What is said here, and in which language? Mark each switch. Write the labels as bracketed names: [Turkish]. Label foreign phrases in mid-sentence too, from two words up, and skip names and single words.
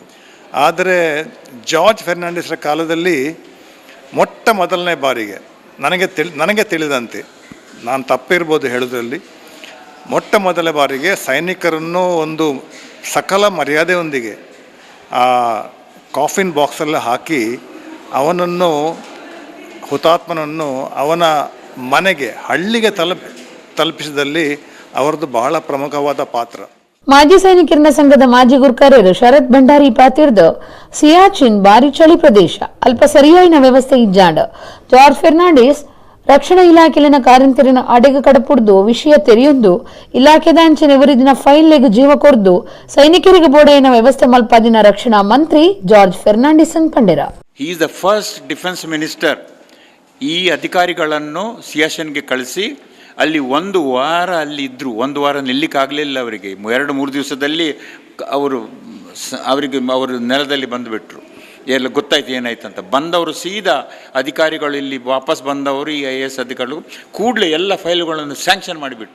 [Kannada] ಆದರೆ ಜಾರ್ಜ್ ಫೆರ್ನಾಂಡಿಸ್ರ ಕಾಲದಲ್ಲಿ ಮೊದಲನೇ ಬಾರಿಗೆ ನನಗೆ ತಿಳಿದಂತೆ, ನಾನು ತಪ್ಪಿರ್ಬೋದು ಹೇಳೋದ್ರಲ್ಲಿ, ಮೊದಲ ಬಾರಿಗೆ ಸೈನಿಕರನ್ನು ಒಂದು ಸಕಲ ಮರ್ಯಾದೆಯೊಂದಿಗೆ ಆ ಕಾಫಿನ್ ಬಾಕ್ಸಲ್ಲಿ ಹಾಕಿ ಹುತಾತ್ಮನನ್ನು ಅವನ ಮನೆಗೆ ಹಳ್ಳಿಗೆ ತಲುಪಿಸಿದಲ್ಲಿ ಅವರದ್ದು ಬಹಳ ಪ್ರಮುಖವಾದ ಪಾತ್ರ. [Tulu] ಮಾಜಿ ಸೈನಿಕರ ಸಂಘದ ಮಾಜಿ ಗುರ್ಕಾರ್ಯರು ಶರತ್ ಭಂಡಾರಿ ಪಾತಿರ್ದು ಸಿಯಾಚಿನ್ ಭಾರಿ ಚಳಿ ಪ್ರದೇಶ ಅಲ್ಪ ಸರಿಯಾಯಿನ ವ್ಯವಸ್ಥೆ ಇಜ್ಜಾಂಡ ಜಾರ್ಜ್ ಫೆರ್ನಾಂಡಿಸ್ ರಕ್ಷಣಾ ಇಲಾಖೆಲಿನ ಕಾರ್ಯಂತರಿನ ಅಡೆಗೆ ಕಡಪುಡ್ದು ವಿಷಯ ತೆರೆಯೊಂದು ಇಲಾಖೆದಾಂಚಿನ ಇವರಿದಿನ ಫೈಲ್ಲೆಗೆ ಜೀವ ಕೊರ್ದು ಸೈನಿಕರಿಗೆ ಬೋಡೆಯಿನ ವ್ಯವಸ್ಥೆ ಮಲ್ಪಾದಿನ ರಕ್ಷಣಾ ಮಂತ್ರಿ ಜಾರ್ಜ್ ಫೆರ್ನಾಂಡಿಸ್ ಪಂಡಿರ. [English] He is the first defence minister. [Kannada] ಈ ಅಧಿಕಾರಿಗಳನ್ನು ಸಿಯಾಚಿನ್ಗೆ ಕಳಿಸಿ ಅಲ್ಲಿ ಒಂದು ವಾರ ಅಲ್ಲಿ ಇದ್ದರು. ಒಂದು ವಾರ ನಿಲ್ಲಿಕ್ಕಾಗಲಿಲ್ಲ ಅವರಿಗೆ. 2-3 ದಿವಸದಲ್ಲಿ ಅವರು ನೆಲದಲ್ಲಿ ಬಂದುಬಿಟ್ರು. ಎಲ್ಲ ಗೊತ್ತಾಯ್ತು ಏನಾಯ್ತಂತ. ಬಂದವರು ಸೀದಾ ಅಧಿಕಾರಿಗಳು ಇಲ್ಲಿ ವಾಪಸ್ ಬಂದವರು ಈ IAS ಅಧಿಕಾರಿಗಳು ಕೂಡಲೇ ಎಲ್ಲ ಫೈಲ್ಗಳನ್ನು ಸ್ಯಾಂಕ್ಷನ್ ಮಾಡಿಬಿಟ್ರು.